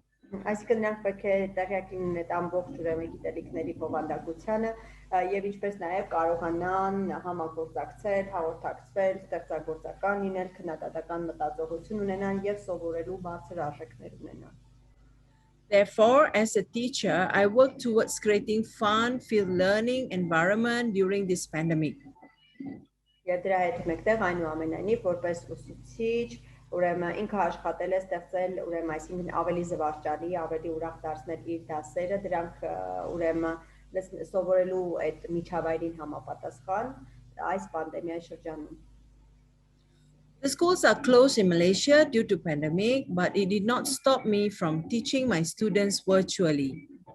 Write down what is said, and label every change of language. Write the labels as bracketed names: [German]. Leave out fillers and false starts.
[Armenian] Այսինքն նրանք պետք է տեղյակ լինեն այդ ամբողջ ուրեմն գիտելիքների բովանդակությանը եւ ինչպես նաեւ կարողանան համագործակցել, հաղորդակցվել, ստեղծագործական լինել, քննադատական մտածողություն ունենան եւ սովորելու բարձր արժեքներ ունենան։ [English] Therefore, as a teacher, I work towards creating fun-filled learning environment during this pandemic. [Armenian] Եվ դրա հետ մեկտեղ այնուամենայնիվ որպես ուսուցիչ ուրեմն ինքը աշխատել է ստեղծել ուրեմն այսինքն ավելի զվարճալի, ավելի ուրախ դարձնել իր դասերը, դրանք ուրեմն սովորելու այդ միջավայրին համապատասխան այս պանդեմիայի շրջանում։ [English] The schools are closed in Malaysia due to pandemic, but it did not stop me from teaching my students virtually.